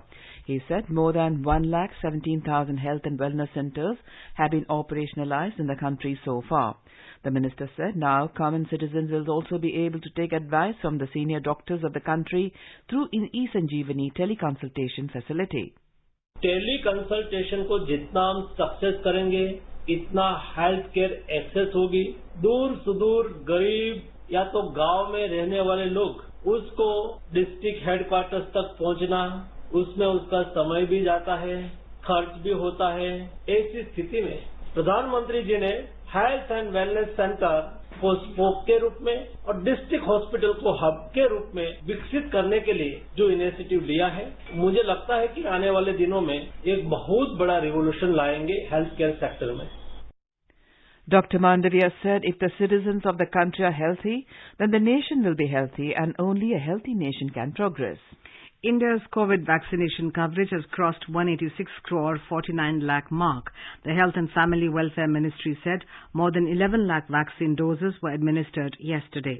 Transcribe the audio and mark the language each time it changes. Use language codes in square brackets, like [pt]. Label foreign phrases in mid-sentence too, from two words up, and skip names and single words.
[en] He said more than 1,17,000 health and wellness centres have been operationalized in the country so far. The minister said now common citizens will also be able to take advice from the senior doctors of the country through an e-Sanjeevani teleconsultation facility. [hi] टेलीकंसल्टेशन को जितना हम सक्सेस करेंगे इतना [en] health care [hi] एक्सेस होगी। दूर सुदूर गरीब या तो गांव में रहने वाले लोग उसको [en] district headquarters [hi] तक पहुंचना, उसमें उसका समय भी जाता है, खर्च भी होता है। ऐसी स्थिति में प्रधानमंत्री जी ने [en] health and wellness centre [hi] को स्पोक के रूप में और [en] district hospital [hi] को हब के रूप में विकसित करने के लिए जो इनिशिएटिव लिया है, मुझे लगता है कि आने वाले दिनों में एक बहुत बड़ा रिवोल्यूशन लाएंगे [en] health care sector [hi] में. [en] Dr. Mandavia said if the citizens of the country are healthy, then the nation will be healthy and only a healthy nation can progress. India's COVID vaccination coverage has crossed 186 crore 49 lakh mark. The Health and Family Welfare Ministry said more than 11 lakh vaccine doses were administered yesterday.